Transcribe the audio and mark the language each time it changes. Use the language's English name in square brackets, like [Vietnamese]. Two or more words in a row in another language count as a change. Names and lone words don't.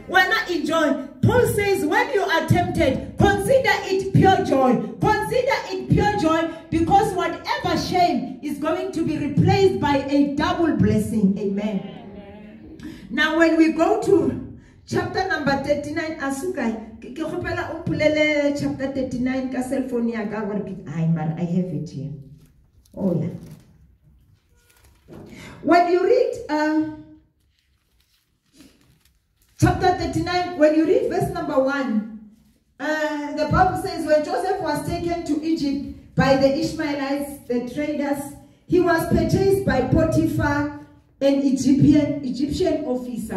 [English] When I enjoy, Paul says, when you are tempted, consider it pure joy. Consider it pure joy, because whatever shame is going to be replaced by a double blessing. Amen. Now when we go to chapter number 39, Asukai, chapter 39, [Southern Sotho] ka cell phone ya ka [English] I have it here. Oh yeah. When you read chapter 39, when you read verse number 1, the Bible says, when Joseph was taken to Egypt by the Ishmaelites, the traders, he was purchased by Potiphar, an Egyptian officer.